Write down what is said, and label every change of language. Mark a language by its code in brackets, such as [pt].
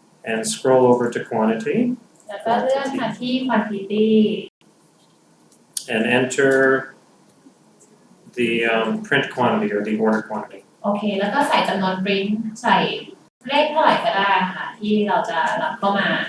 [en] and scroll over to quantity [th] แล้วก็เลือกมาที่ quantity [en] and enter the print quantity or the order quantity. [th] โอเค แล้วก็ใส่จำนวน print ใส่เลขเท่าไหร่ก็ได้ค่ะ ที่เราจะรับเข้ามา